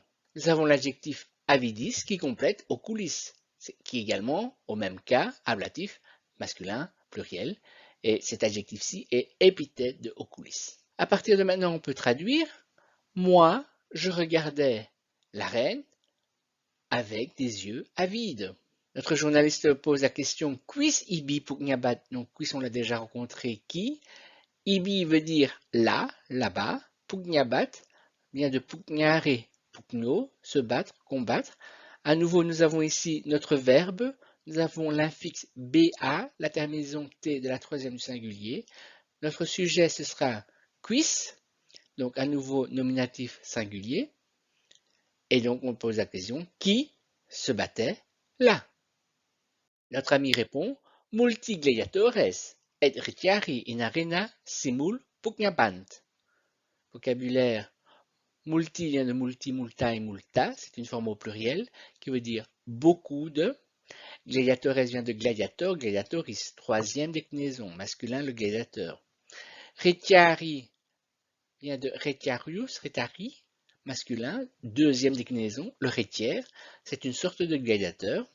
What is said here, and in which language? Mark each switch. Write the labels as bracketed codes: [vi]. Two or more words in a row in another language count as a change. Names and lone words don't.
[fr] Nous avons l'adjectif avidis qui complète oculis, qui est également, au même cas, ablatif masculin pluriel. Et cet adjectif-ci est épithète de oculis. À partir de maintenant, on peut traduire. Moi, je regardais la reine avec des yeux avides. Notre journaliste pose la question [la] quis ibi pugnabat? [fr] Donc quis on l'a déjà rencontré, qui? Ibi veut dire là, là-bas. Pugnabat vient de [la] pugnare, pugno, [fr] se battre, combattre. À nouveau, nous avons ici notre verbe. Nous avons l'infixe ba, la terminaison t de la troisième du singulier. Notre sujet, ce sera quis, donc à nouveau nominatif singulier. Et donc, on pose la question, qui se battait là? Notre ami répond, [la] multi gladiatores et retiari in arena simul pugnabant. [fr] Vocabulaire, multi vient de [la] multi, multae, multa, [fr] c'est une forme au pluriel qui veut dire beaucoup de. Gladiatores vient de [la] gladiator, gladiatoris, [fr] troisième déclinaison, masculin le gladiateur. Retiari vient de [la] retiarius, retari, [fr] masculin, deuxième déclinaison, le rétiaire, c'est une sorte de gladiateur.